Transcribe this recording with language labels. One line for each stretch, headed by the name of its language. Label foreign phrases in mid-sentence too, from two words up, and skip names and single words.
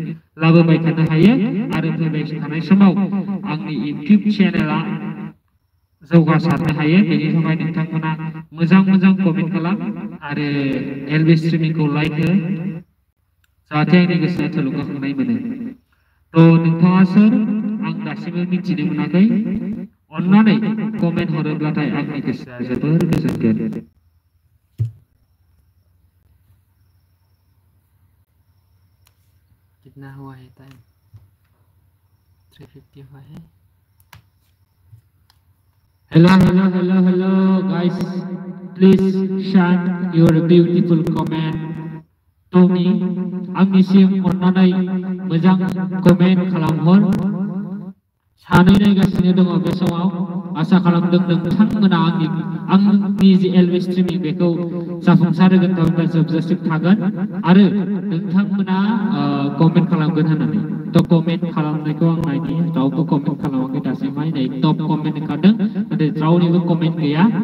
Bodo: लाबोबाय थानो हायो आरो फैबाय थानाय समाव आंनि YouTube चेनेला जौगासारनो हायो बेनि थाखाय नोंथांमोना मोजां कमेन्ट खालाम आरो LB स्ट्रिमिंखौ लाइक हो जाहाथे आंनि गोसोआ थुलुंगाखांनाय मोनो थ' नोंथाङा सोर आं दासिमबो मिथिनो मोनाखै अननानै कमेन्ट हरोब्लाथाय आंनि गोसोआ जोबोर गोजोनगोन
Hindi: कितना हुआ है टाइम 3:50 हुआ है
English: hello guys please share your beautiful comment to me
Bodo: आंनिसिम अननानै मोजां कमेन्ट खालामहर सानै नायगासिनो दङ बे समाव आसा खालामदों नोंथांमोना आंनि जे LB स्ट्रिमिं बेखौ जाफुंसार होगोन थामहिनबा जोबजासिम थागोन आरो नोंथांमोना कमेन्ट खालामगोन होननानै थ' कमेन्ट खालामनायखौ आं नायनि रावबो कमेन्ट खालामाखै दासिमहाय नै
English: top comment
Bodo: ओंखारदों नाथाय रावनिबो कमेन्ट गैया